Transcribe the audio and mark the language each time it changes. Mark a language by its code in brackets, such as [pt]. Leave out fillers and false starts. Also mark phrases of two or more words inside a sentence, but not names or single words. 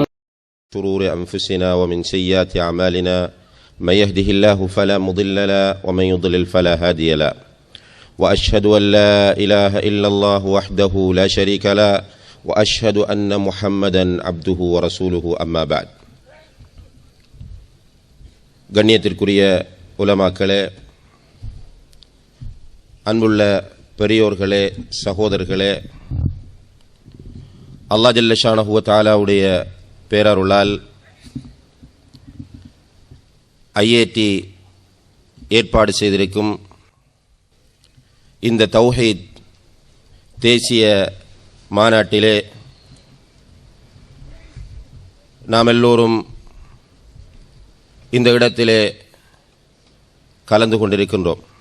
[ar] شرور أنفسنا ومن سيئات أعمالنا من يهده الله فلا مضل له ومن يضلل فلا هادي له وأشهد أن لا إله إلا الله وحده لا شريك له وأشهد أن محمدا عبده ورسوله أما بعد. [ta] கண்ணியத்திற்குரிய உலமாக்களே, அன்புள்ள பெரியோர்களே, சகோதரர்களே, [ar] الله جل شأنه وتعالى [ta] பேரருளால் ஐஏடி ஏற்பாடு செய்திருக்கும் இந்த தௌஹீத் தேசிய மாநாட்டிலே நாம் எல்லோரும் இந்த இடத்திலே கலந்து கொண்டிருக்கின்றோம்.